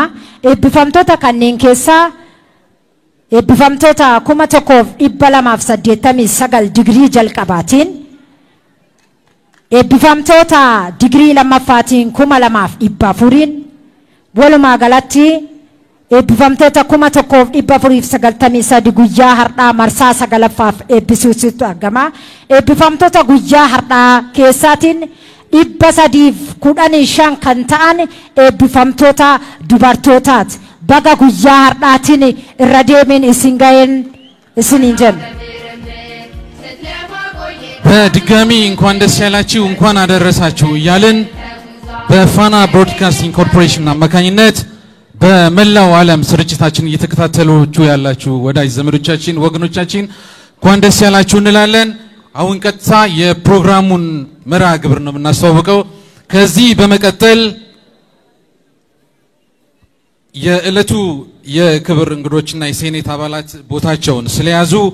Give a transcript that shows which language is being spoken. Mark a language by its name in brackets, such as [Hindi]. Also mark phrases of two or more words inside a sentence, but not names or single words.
[Oromo] Eebbifamtoota kanneen keessaa eebbifamtoota 1289 digrii jalqabaatiin eebbifamtoota digrii lammaffaatiin 2400 walumaa galatti eebbifamtoota 1493 guyyaa har'aa marsaa sagalaffaaf eebbisiisuutu argama. Eebbifamtoota guyyaa har'aa keessaatiin 315 kan ta'an eebbifamtoota dubartootaati. Baga guyyaa har'aatiin irra deemin isin ga'een isiniin jenna. [Amharic] በድጋሚ እንኳን ደስ ያላችሁ እንኳን አደረሳችሁ እያልን በፋና ብሮድካስቲንግ ኮርፖሬሽን አማካኝነት በመላው ዓለም ስርጭታችን እየተከታተላችሁ ያላችሁ ወዳጅ ዘመዶቻችን ወገኖቻችን እንኳን ደስ ያላችሁ እንላለን። አሁን ቀጥታ የፕሮግራሙን መርሃ ግብር ነው የምናስተዋውቀው። ከዚህ በመቀጠል የዕለቱ የክብር እንግዶችና የሴኔት አባላት ቦታቸውን ስለያዙ